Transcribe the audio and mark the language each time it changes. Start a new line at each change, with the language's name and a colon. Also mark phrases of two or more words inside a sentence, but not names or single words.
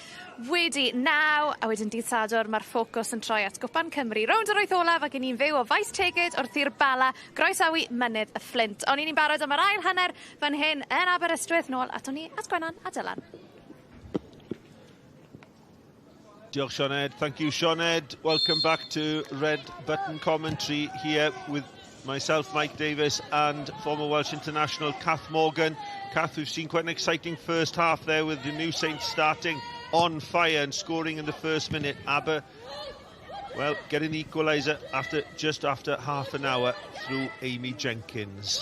Welsh: Wedi 9, a wedyn dydd Sadwrn, mae'r ffocws yn troi at Gwpan Cymru. Rownd yr wyth olaf ac ni'n fyw o Faes Tegid wrth i'r Bala, groesawu mynydd y Fflint. Ond ni'n barod am yr ail hanner fan hyn yn Aberystwyth nôl ato ni at Gwenan a Dylan. Diolch, Sioned.
English: Thank you, Sioned. Welcome back to Red Button Commentary here with myself, Mike Davis, and former Welsh international Kath Morgan. Kath, we've seen quite an exciting first half there with the New Saints starting on fire and scoring in the first minute. Aber, well, getting the equaliser just after half an hour through Amy Jenkins.